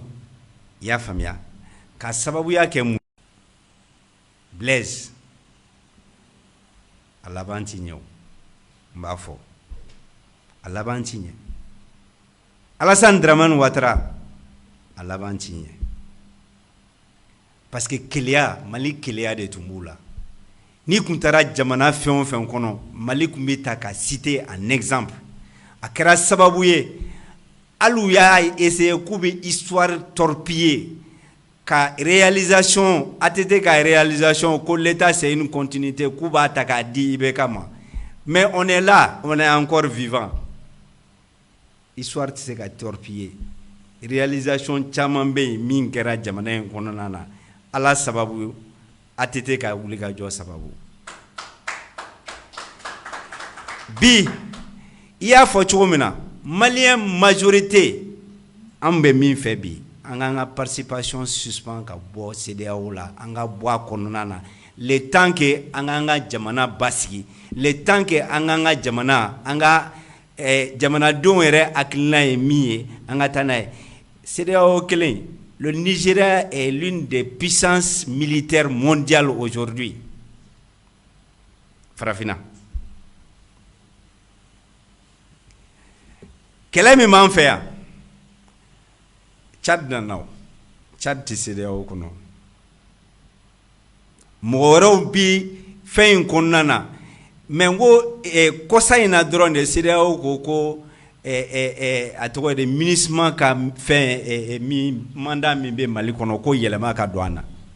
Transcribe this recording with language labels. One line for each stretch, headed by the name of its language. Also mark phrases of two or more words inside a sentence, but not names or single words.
Bambara: i y'a faamuya ka sababuya kɛ mun Blaise a laban ti ɲɛ o n b'a fɔ a laban ti ɲɛ Alassane Dramane Ouattara a laban ti ɲɛ parce que keleya Mali keleya de tun b'u la ni kun taara jamana fɛn o fɛn kɔnɔ Mali kun bɛ ta ka
French: citer un exemple
Bambara: a kɛra sababu ye hali u y'a essayer k'u bɛ
French: histoire torpiller
Bambara: ka réalisation ATT ka réalisation ko
French: l'État c'est une continuité
Bambara: k'u b'a ta k'a di IBK ma
French: mais on est là on est encore vivant
Bambara: histoire tɛ se ka torpiller réalisation caman bɛ yen min kɛra jamana in kɔnɔna na ala sababu ATT ka wuli ka jɔ sababu bi i y'a fɔ cogo min na
French: malien majorité
Bambara: an bɛ min fɛ bi an k'an ka participation suspend ka bɔ CEDEAO la an ka bɔ a kɔnɔna na
French: le temps que
Bambara: an k'an ka jamana basigi
French: le temps que
Bambara: an k'an ka jamana an ka jamanadenw yɛrɛ hakilina ye min ye an ka taa n'a ye CEDEAO kelen
French: le Nigeria est l'une des puissances militaires mondiales aujourd'hui
Bambara: farafina kɛlɛ min b'an fɛ yan Tchad nana o Tchad tɛ CEDEAO kɔnɔ mɔgɔ wɛrɛw bi fɛn in kɔnɔna na mais n ko kɔsa in na dɔrɔn de CEDEAO ko a tɔgɔ de MINUSMA ka fɛn mandat min bɛ Mali kɔnɔ ko yɛlɛma ka don an na